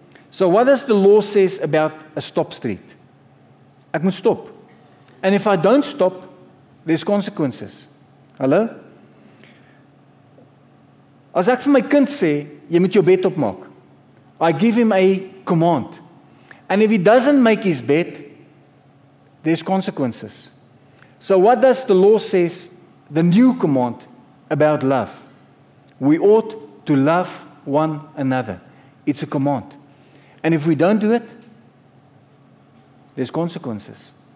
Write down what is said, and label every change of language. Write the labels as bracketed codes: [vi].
[en] So what does the law says about a stop street? [af] Ek moet stop. [en] And if I don't stop, there's consequences. [af] Hallo? As ek vir my kind sê, jy moet jou bed opmaak. [en] I give him a command. And if he doesn't make his bed, there's consequences. So what does the law says, the new command about love? We ought to love one another. It's a command. And if we don't do it, there's consequences.